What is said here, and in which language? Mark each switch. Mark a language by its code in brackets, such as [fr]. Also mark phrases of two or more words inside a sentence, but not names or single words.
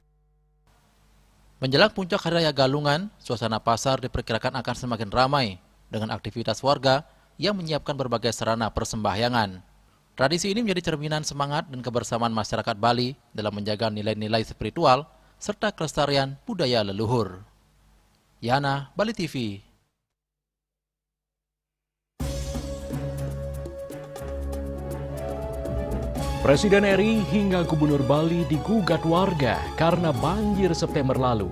[id] Menjelang puncak Hari Raya Galungan, suasana pasar diperkirakan akan semakin ramai dengan aktivitas warga yang menyiapkan berbagai sarana persembahyangan. Tradisi ini menjadi cerminan semangat dan kebersamaan masyarakat Bali dalam menjaga nilai-nilai spiritual serta kelestarian budaya leluhur. Yana, Bali TV. Presiden RI hingga Gubernur Bali digugat warga karena banjir September lalu.